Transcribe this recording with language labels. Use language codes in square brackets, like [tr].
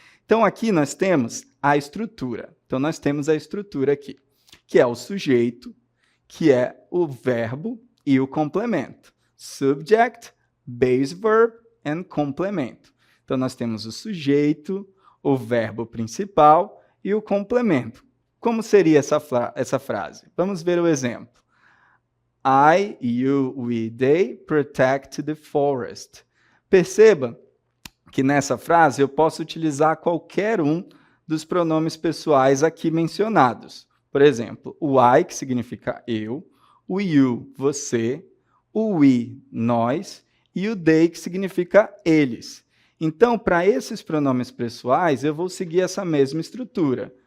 [pt] Então, aqui nós temos a estrutura. Então, nós temos a estrutura aqui, que é o sujeito, que é o verbo e o complemento. [en] Subject, base verb and complemento. [pt] Então, nós temos o sujeito, o verbo principal e o complemento. Como seria essa frase? Vamos ver o exemplo. [en] I, you, we, they protect the forest. [pt] Perceba que nessa frase eu posso utilizar qualquer um dos pronomes pessoais aqui mencionados. Por exemplo, o I, que significa eu, o you, você, o we, nós, e o they, que significa eles. Então, para esses pronomes pessoais, eu vou seguir essa mesma estrutura.